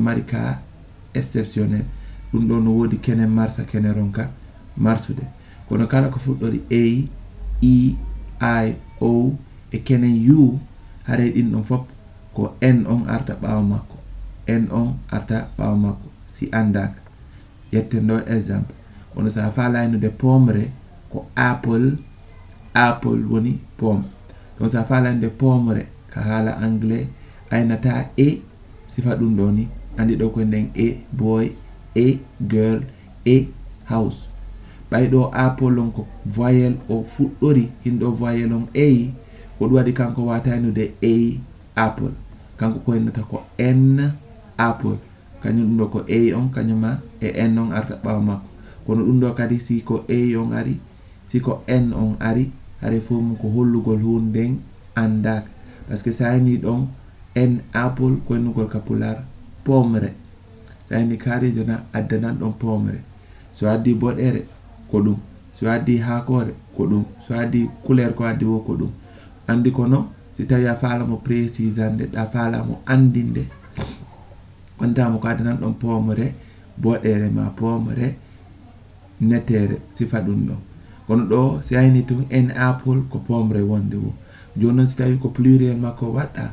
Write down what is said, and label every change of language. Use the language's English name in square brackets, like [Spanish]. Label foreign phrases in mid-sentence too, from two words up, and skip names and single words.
[Fula] mari ka exceptionnel ɗum ɗo no wodi kenen marsa kene ronka marsude kono kala ko fuɗɗori a e I o e kenen u haray ɗin ɗon fop ko n on arta ɓawo makko n on arta ɓawo makko si andaka ƴetten ɗo exemple wono sa falaynude pomre ko apple woni pomme donc sa falaynude pomre ka haala anglais aynata e sifa ɗum ɗo ni andi ɗo ko nden e boy e girl e house ɓayɗo apple on ko voyelle o fuɗɗori hinɗo voyelle on a ko ɗum waɗi kanko wataynude a apple kanko koynata ko n apple kañum ɗum ɗo ko a on kañuma e n on arta ɓawa makko kono ɗum ɗo kadi si ko a on ari si ko n on ari hare fof mum ko hollugol hunden andaka [French] parce que [Fula] sa ni ɗon n apple koynugol ka pular pomre sa ni kaarijo na addanan ɗon pomre so addi boɗere ko ɗum so addi hakore ko ɗum so addi couleur ko addi wo ko ɗum andi kono si tawi a faalamo précisande ɗa faalamo andinde wondamo ko addanan ɗon pomre boɗere ma pomre netere sifa ɗum ɗon kono ɗo si ayni tun en apple ko pomre wonde wo joni noon si tawi ko pluriel makko waɗɗa